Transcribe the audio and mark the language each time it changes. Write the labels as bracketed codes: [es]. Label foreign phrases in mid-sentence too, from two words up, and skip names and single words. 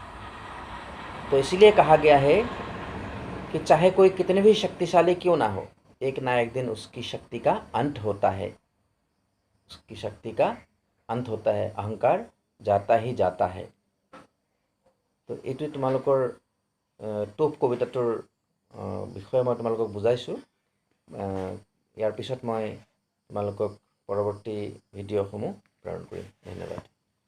[hi] तो इसलिए कहा गया है कि चाहे कोई कितने भी शक्तिशाली क्यों ना हो, एक ना एक दिन उसकी शक्ति का अंत होता है, उसकी शक्ति का अंत होता है, अहंकार जाता ही जाता है। [as] तो এইটোৱে তোমালোকৰ टोप कविताটোৰ বিষয়ে মই তোমালোকক বুজাইছোঁ। ইয়াৰ পিছত মই তোমালোকক পৰৱৰ্তী ভিডিঅ'সমূহ প্ৰেৰণ কৰিম। ধন্যবাদ।